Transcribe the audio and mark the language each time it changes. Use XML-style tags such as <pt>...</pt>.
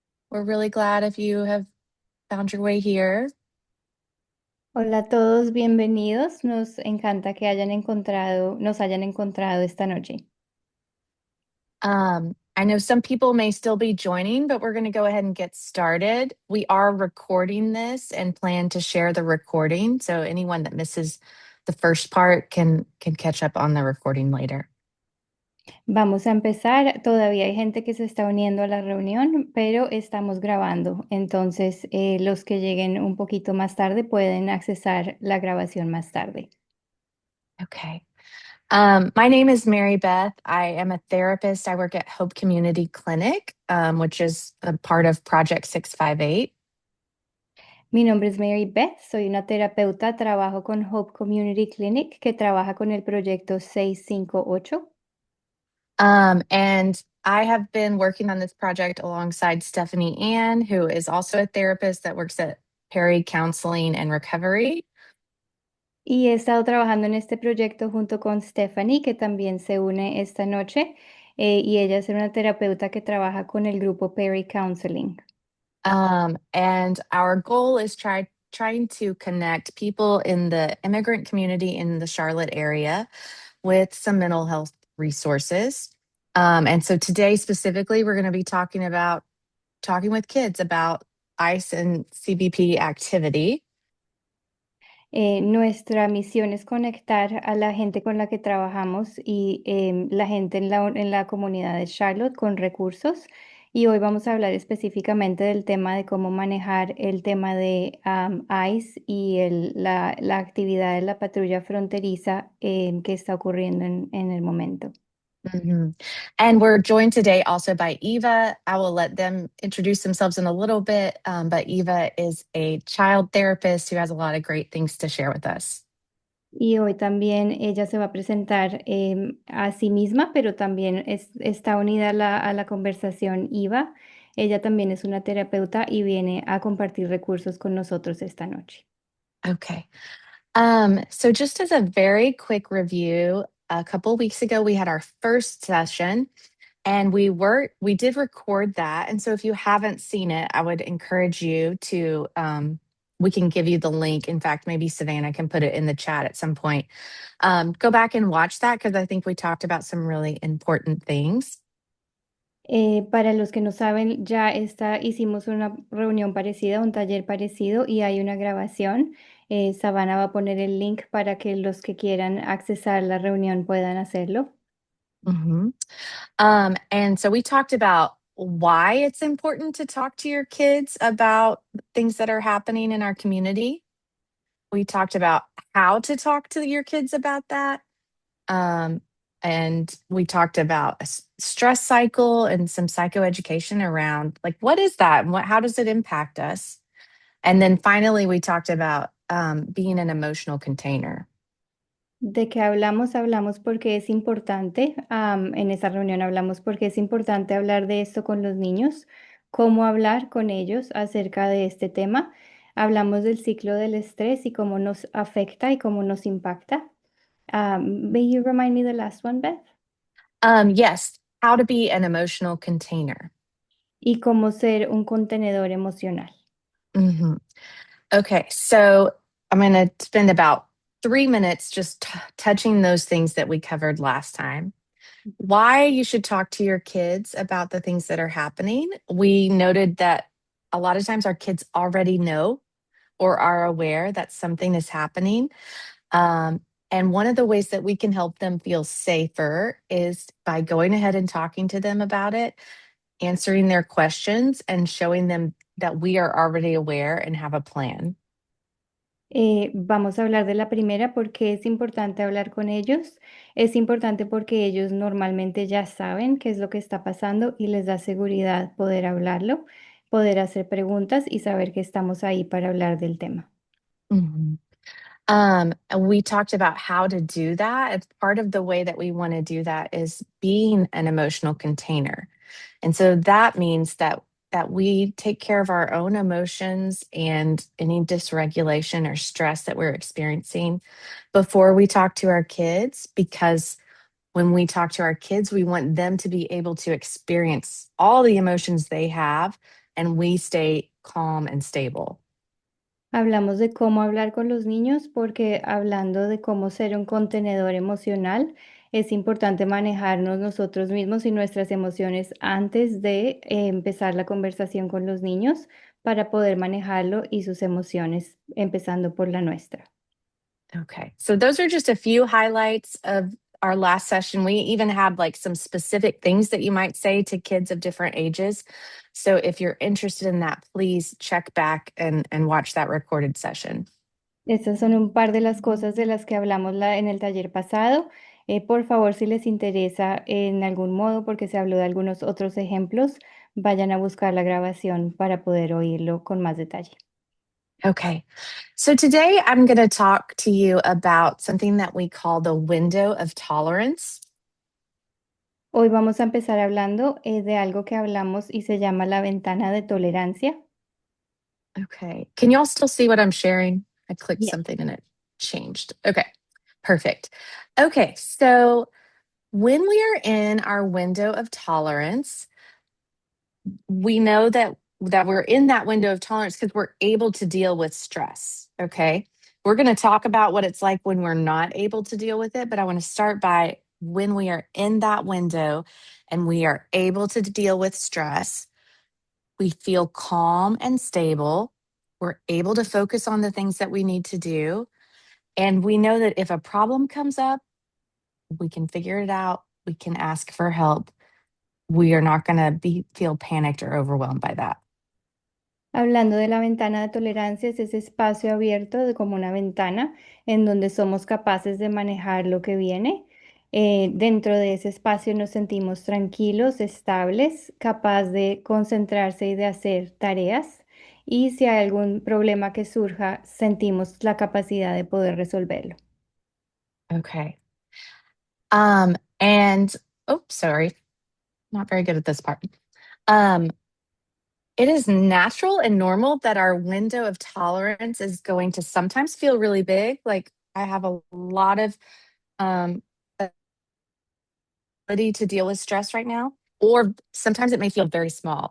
<en>We're really glad if you have found your way here.</en> <es>Hola a todos, bienvenidos. Nos encanta que nos hayan encontrado esta noche.</es> <en>I know some people may still be joining, but we're going to go ahead and get started. We are recording this and plan to share the recording, so anyone that misses the first part can catch up on the recording later.</en> <es>Vamos a empezar. Todavía hay gente que se está uniendo a la reunión, pero estamos grabando. Entonces, los que lleguen un poquito más tarde pueden accesar la grabación más tarde.</es> <en>Okay. My name is Mary Beth. I am a therapist. I work at Hope Community Clinic, which is a part of Project 658.</en> <es>Mi nombre es Mary Beth, soy una terapeuta, trabajo con Hope Community Clinic, que trabaja con el proyecto 658.</es> <en>And I have been working on this project alongside Stephanie Ann, who is also a therapist that works at Perry Counseling and Recovery.</en> <es>Y he estado trabajando en este proyecto junto con Stephanie, que también se une esta noche, y ella es una terapeuta que trabaja con el grupo Perry Counseling.</es> <en>And our goal is trying to connect people in the immigrant community in the Charlotte area with some mental health resources. And so today specifically, we're going to be talking with kids about ICE and CBP activity.</en> <es>Nuestra misión es conectar a la gente con la que trabajamos y la gente en la comunidad de Charlotte con recursos. Y hoy vamos a hablar específicamente del tema de cómo manejar el tema de ICE y la actividad de la patrulla fronteriza que está ocurriendo en el momento. Mhm.</es> <en>And we're joined today also by Eva. I will let them introduce themselves in a little bit, but Eva is a child therapist who has a lot of great things to share with us.</en> <es>Y hoy también ella se va a presentar a sí misma, pero también está unida a la conversación IVA. Ella también es una terapeuta y viene a compartir recursos con nosotros esta noche.</es> <en>Okay. So just as a very quick review, a couple weeks ago we had our first session and we did record that. And so if you haven't seen it, I would encourage you to we can give you the link. In fact, maybe Savannah can put it in the chat at some point. Go back and watch that because I think we talked about some really important things.</en> <es>Para los que no saben, hicimos una reunión parecida, un taller parecido y hay una grabación. Savannah va a poner el link para que los que quieran accesar la reunión puedan hacerlo. Mhm.</es> <en>And so we talked about why it's important to talk to your kids about things that are happening in our community. We talked about how to talk to your kids about that. Um, and we talked about a stress cycle and some psychoeducation around like what is that and how does it impact us? And then finally, we talked about being an emotional container.</en> <es>¿De qué hablamos? Hablamos porque es importante, en esa reunión hablamos porque es importante hablar de esto con los niños, cómo hablar con ellos acerca de este tema. Hablamos del ciclo del estrés y cómo nos afecta y cómo nos impacta.</es> <en>May you remind me the last one, Beth? Yes, how to be an emotional container.</en> <es>Y cómo ser un contenedor emocional. Mhm.</es> <en>Okay, so I'm going to spend about 3 minutes just touching those things that we covered last time. Why you should talk to your kids about the things that are happening. We noted that a lot of times our kids already know or are aware that something is happening. Um, and one of the ways that we can help them feel safer is by going ahead and talking to them about it, answering their questions, and showing them that we are already aware and have a plan.</en> <es>Vamos a hablar de la primera porque es importante hablar con ellos. Es importante porque ellos normalmente ya saben qué es lo que está pasando y les da seguridad poder hablarlo, poder hacer preguntas y saber que estamos ahí para hablar del tema. Mhm.</es> <en>And we talked about how to do that. It's part of the way that we want to do that is being an emotional container. And so that means that we take care of our own emotions and any dysregulation or stress that we're experiencing before we talk to our kids because When we talk to our kids, we want them to be able to experience all the emotions they have and we stay calm and stable.</en> <es>Hablamos de cómo hablar con los niños porque hablando de cómo ser un contenedor emocional, es importante manejarnos nosotros mismos y nuestras emociones antes de empezar la conversación con los niños para poder manejarlo y sus emociones, empezando por la nuestra.</es> <en>Okay. So those are just a few highlights of our last session. We even had like some specific things that you might say to kids of different ages. So if you're interested in that, please check back and watch that recorded session.</en> <es>Estas son un par de las cosas de las que hablamos en el taller pasado. Por favor, si les interesa en algún modo, porque se habló de algunos otros ejemplos, vayan a buscar la grabación para poder oírlo con más detalle.</es> <en>Okay. So today I'm going to talk to you about something that we call the window of tolerance.</en> <es>Hoy vamos a empezar hablando de algo que hablamos y se llama la ventana de tolerancia.</es> <en>Okay. Can y'all still see what I'm sharing? I clicked Yes. something and it changed. Okay. Perfect. Okay. So when we are in our window of tolerance, we know that we're in that window of tolerance because we're able to deal with stress. Okay. We're going to talk about what it's like when we're not able to deal with it, but I want to start by when we are in that window and we are able to deal with stress, we feel calm and stable. We're able to focus on the things that we need to do. And we know that if a problem comes up, we can figure it out. We can ask for help. We are not going to feel panicked or overwhelmed by that.</en> <es>Hablando de la ventana de tolerancia, es ese espacio abierto de como una ventana en donde somos capaces de manejar lo que viene. Dentro de ese espacio nos sentimos tranquilos, estables, capaz de concentrarse y de hacer tareas. Y si hay algún problema que surja, sentimos la capacidad de poder resolverlo.</es> <en>Okay. And oh, sorry, not very good at this part. Um, it is natural and normal that our window of tolerance is going to sometimes feel really big. Like I have a lot of um ability to deal with stress right now, or sometimes it may feel very small.</en>